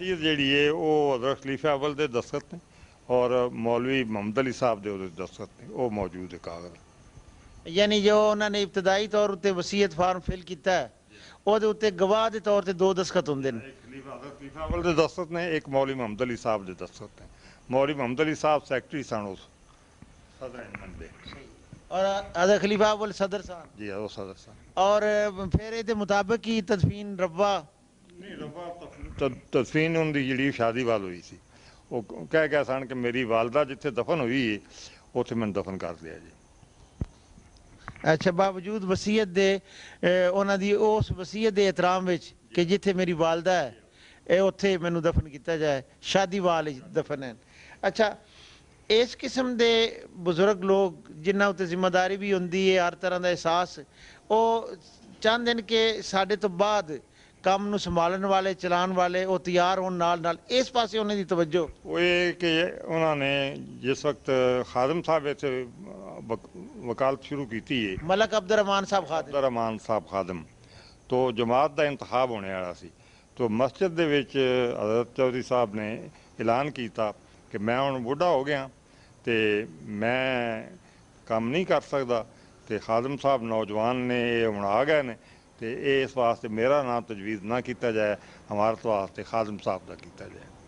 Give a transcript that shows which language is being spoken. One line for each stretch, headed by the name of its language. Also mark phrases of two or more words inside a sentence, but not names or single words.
Punjabi: ਵਸੀਅਤ ਜਿਹੜੀ ਹੈ ਉਹ ਹਜ਼ਰਤ ਖਲੀਫਾ ਅਵਲ ਦੇ ਦਸਤਖਤ ਨੇ ਔਰ ਮੌਲਵੀ ਮੁਹੰਮਦ ਅਲੀ ਸਾਹਿਬ ਦੇ ਉਹਦੇ ਦਸਤਖਤ ਨੇ, ਉਹ ਮੌਜੂਦ ਹੈ ਕਾਗਜ਼। ਯਾਨੀ ਜੋ ਉਹਨਾਂ ਨੇ ਇਬਤਦਾਈ ਤੌਰ ਉੱਤੇ ਵਸੀਅਤ
English: form fill
Punjabi: ਕੀਤਾ ਹੈ, ਉਹਦੇ ਉੱਤੇ ਗਵਾਹ ਦੇ ਤੌਰ ਤੇ 2 ਦਸਤਖਤ ਹੁੰਦੇ ਨੇ। ਖਲੀਫਾ ਅਵਲ ਦੇ ਦਸਤਖਤ ਨੇ, ਇੱਕ ਮੌਲਵੀ ਮੁਹੰਮਦ ਅਲੀ ਸਾਹਿਬ ਦੇ ਦਸਤਖਤ ਨੇ। ਮੌਲਵੀ ਮੁਹੰਮਦ ਅਲੀ ਸਾਹਿਬ ਸੈਕਟਰੀ ਸਨ ਉਸ ਸਦਰ ਹਿੰਦ ਦੇ,
Urdu: اور حضرت خلیفہ اول صدر صاحب جی وہ صدر صاحب، اور پھر یہ مطابق ہی تدفین ربا
Punjabi: نہیں ربا تدفین ان کی جڑی شادی وال ہوئی سی، وہ کہہ گیا سن کہ میری والدہ جتھے دفن ہوئی ہے اتنے میں دفن کر دیا جی۔ اچھا، باوجود وصیت دے انہاں دی اس وصیت دے احترام وچ کہ جتھے میری والدہ ہے اے اتھے مینوں دفن کیتا جائے، شادی وال دفن ہے۔ اچھا، اس قسم دے بزرگ لوگ جنہاں تے ذمہ داری بھی ہوندی ہے، ہر طرح دا احساس، وہ چاہندے ہیں کہ ساڈے تو بعد کام نو سنبھالن والے چلان والے وہ تیار ہون نال نال اس پاسے انہاں دی توجہ۔
Urdu: وہ یہ کہ انہوں نے جس وقت خادم صاحب سے وکالت شروع کی تھی ہے، ملک عبد الرحمان صاحب خادم،
Punjabi: عبدالرحمان صاحب خادم، تو جماعت دا انتخاب ہونے والا سی، تو مسجد دے وچ حضرت چودھری صاحب نے اعلان کیتا کہ میں ہن بوڑھا ہو گیا تے
Urdu: میں کام نہیں کر سکتا،
Punjabi: تے خادم صاحب نوجوان نے یہ ہن آ گئے نے، تے اس واسطے میرا نام تجویز نہ کیتا جائے، ہمارے واسطے خادم صاحب دا کیتا جائے۔